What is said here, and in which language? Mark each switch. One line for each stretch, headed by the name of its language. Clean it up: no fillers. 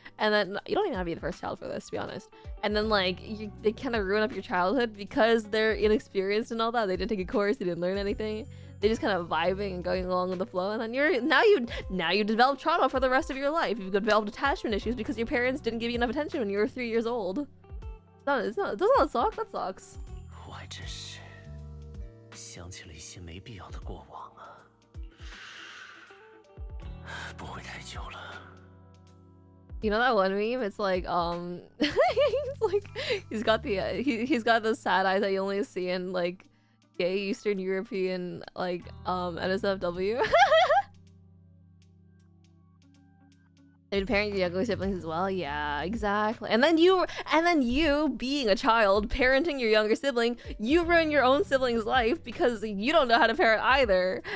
English: And then you don't even have to be the first child for this, to be honest. And then like they kind of ruin up your childhood because they're inexperienced and all that. They didn't take a course, they didn't learn anything. They just kind of vibing and going along with the flow. And then now you develop trauma for the rest of your life. You've developed attachment issues because your parents didn't give you enough attention when you were 3 years old. Doesn't that suck? That sucks.
Chinese: 我还真是想起了一些没必要的过往啊，不会太久了。
English: You know that one meme? It's like it's like he's got the sad eyes that you only see in like gay Eastern European like NSFW. They'd parent your younger siblings as well. Yeah, exactly. And then you being a child parenting your younger sibling, you ruin your own sibling's life because you don't know how to parent either.